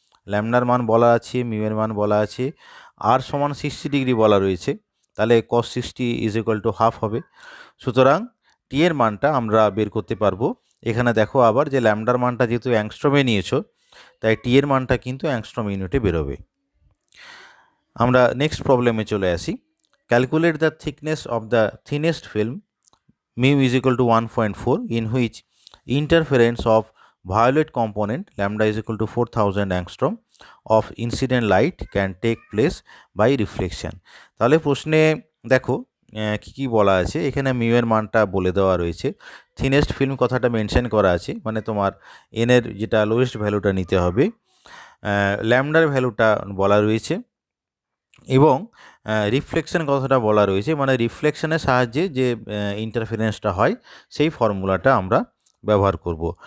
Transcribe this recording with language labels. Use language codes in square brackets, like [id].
[bn] ল্যামডার মান বলা আছে, মিউ এর মান বলা আছে, আর সমান 60 ডিগ্রি বলা রয়েছে, তাহলে [en] cos 60 is equal to half [bn] হবে। সুতরাং টি এর মানটা আমরা বের করতে পারবো। এখানে দেখো আবার যে ল্যামডার মানটা যেহেতু অ্যাংস্ট্রমে নিয়েছো, তাই টি এর মানটা কিন্তু অ্যাংস্ট্রম ইউনিটে বেরোবে। আমরা নেক্সট প্রবলেমে চলে আসি। [en] Calculate the thickness of the thinnest film mu is equal to 1.4 in which interference of violet component lambda is equal to 4000 angstrom of incident light can take place by reflection। [bn] তাহলে প্রশ্নে দেখো কি কি বলা আছে। এখানে মিউ এর মানটা বলে দেওয়া রয়েছে, থিনেস্ট ফিল্ম কথাটা মেনশন করা আছে, মানে তোমার এন এর যেটা লোয়েস্ট ভ্যালুটা নিতে হবে, ল্যামডার ভ্যালুটা বলা রয়েছে, এবং রিফ্লেকশন কথাটা বলা রয়েছে, মানে রিফ্লেকশনের সাহায্যে যে ইন্টারফারেন্সটা হয় সেই ফর্মুলাটা আমরা ব্যবহার করব।